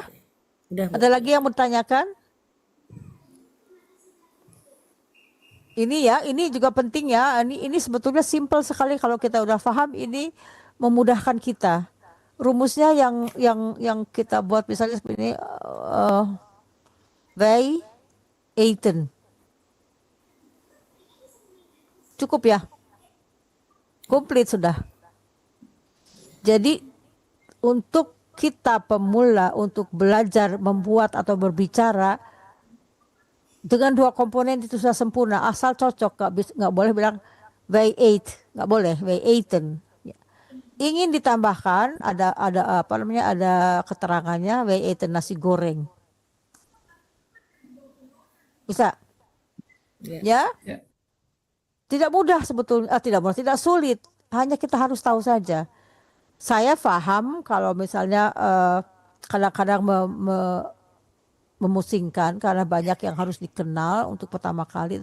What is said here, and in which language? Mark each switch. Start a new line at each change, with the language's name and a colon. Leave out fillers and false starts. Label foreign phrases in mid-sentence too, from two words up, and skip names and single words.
Indonesian: Udah Bu. Ada lagi yang mau ditanyakan? Ini ya, ini juga penting ya. Ini sebetulnya simpel sekali kalau kita udah paham, ini memudahkan kita. Rumusnya yang kita buat misalnya seperti ini,
Dutch: wij eten.
Indonesian: Cukup ya? Komplit sudah. Jadi untuk kita pemula untuk belajar membuat atau berbicara dengan dua komponen itu sudah sempurna, asal cocok. Nggak boleh bilang
Dutch: wij eet,
Indonesian: nggak boleh
Dutch: wij eten.
Indonesian: Ingin ditambahkan ada apa namanya, ada keterangannya
Dutch: wij eten
Indonesian: nasi goreng. Bisa? Ya? Tidak mudah sebetulnya, tidak sulit. Hanya kita harus tahu saja. Saya paham kalau misalnya kadang-kadang memusingkan karena banyak yang harus dikenal untuk pertama kali.